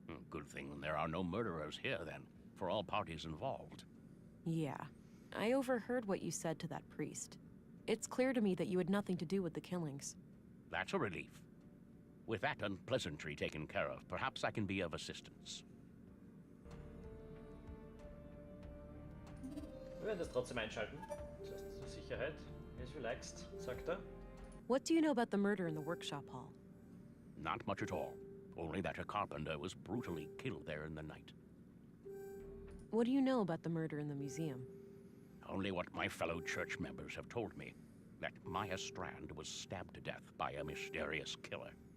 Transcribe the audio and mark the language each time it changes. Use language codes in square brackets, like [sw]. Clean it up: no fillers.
[en] Good thing there are no murderers here, then, for all parties involved. Yeah. I overheard what you said to that priest. It's clear to me that you had nothing to do with the killings. That's a relief. With that unpleasantry taken care of, perhaps I can be of assistance. [de] Wir werden das trotzdem einschalten. Das heißt, zur Sicherheit. [en] As relaxed, [de] sagt er. [en] What do you know about the murder in the workshop hall? Not much at all. Only that a carpenter was brutally killed there in the night. What do you know about the murder in the museum? Only what my fellow church members have told me. That Maya Strand was stabbed to death by a mysterious killer.